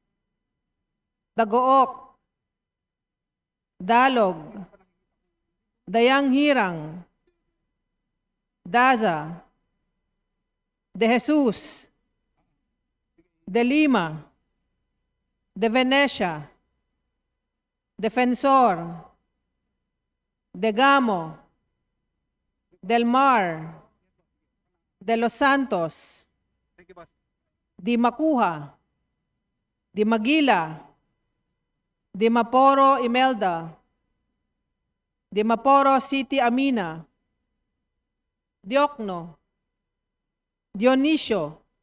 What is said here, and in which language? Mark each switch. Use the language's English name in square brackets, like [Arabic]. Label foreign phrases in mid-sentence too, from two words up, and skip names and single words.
[Filipino] Dagook, Dalog, Dayang Hirang, Daza, De Jesus, De Lima, De Venecia, Defensor, De Gamo, Del Mar, De Los Santos, Di Makuha, Di Magila, Di Maporo Imelda, Di Maporo City Amina, Diokno, Dionisio,